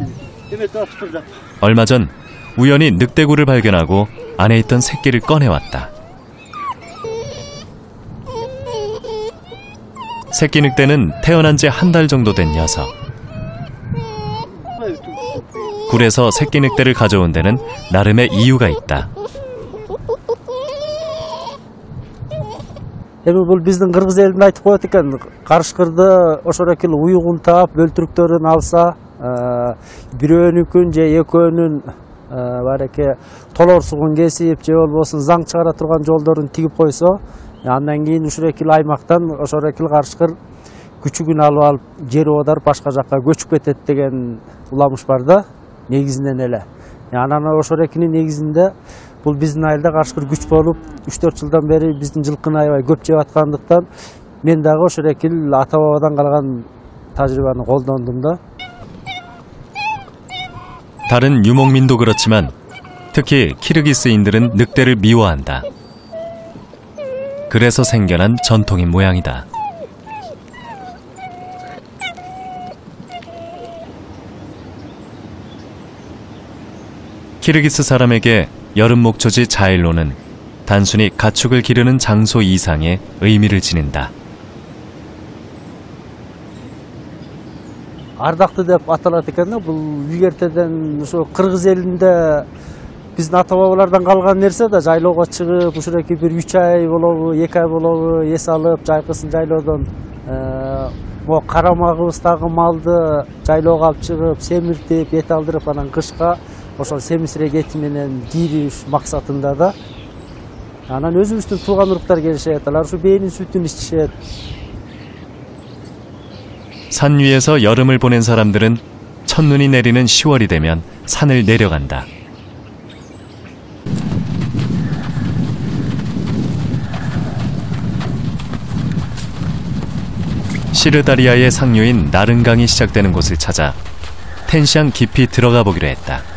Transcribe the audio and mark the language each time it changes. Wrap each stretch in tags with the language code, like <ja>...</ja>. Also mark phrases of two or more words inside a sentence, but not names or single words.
<ko>얼마 전 우연히 늑대굴을 발견하고 안에 있던 새끼를 꺼내왔다. 새끼 늑대는 태어난 지 한 달 정도 된 녀석. 굴에서 새끼 늑대를 가져온 데는 나름의 이유가 있다.</ko> <ky>Бұл біздің қырғыз елін айтып қояды екен, қарышқырды ошорекіл уйығын таап, бөлтіріктерін алса, біреуінікін же екеуінің бареке толорсуғын кесіп, же болбосын заң чыгара турган жолдорун тигип койсо, андан кийин ушурекил аймактан ошорекил карышкыр күчүгүн алып жери оодарып башка жакка көчүп кетет деген уламыш бар да, негизинен эле. Анан ошорекинин негизинде бул биздин айылда карышкыр күч болуп 3-4 жылдан бери биздин жылкыны аябай көп жеп аткандыктан мен дагы ошорекил ата бабадан калган тажрыйбаны колдондум да.</ky> <ko>다른 유목민도 그렇지만 특히 키르기스인들은 늑대를 미워한다. 그래서 생겨난 전통인 모양이다. 키르기스 사람에게 여름 목초지 자일로는 단순히 가축을 기르는 장소 이상의 의미를 지닌다.</ko> <ky>Ардакты деп аталат экен да. Бул илгертеден ошо кыргыз элинде биздин ата бабалардан калган нерсе да. Жайлоого чыгып, ушуреки бир 3 ай болобу, 2 ай болобу эс алып, жайкысын жайлоодон могу карамагыбыздагы малды жайлоого алып чыгып, семиртип, эт алдырып, анан кышка ошол семизирек эти менен кийриш максатында да. Анан өзүбүздүн тууган уруктар келишет, алар ушу бээнин сүтүн ичишет.</ky> <ko>산 위에서 여름을 보낸 사람들은 첫눈이 내리는 10월이 되면 산을 내려간다. 시르다리아의 상류인 나른강이 시작되는 곳을 찾아 텐시안 깊이 들어가 보기로 했다.</ko>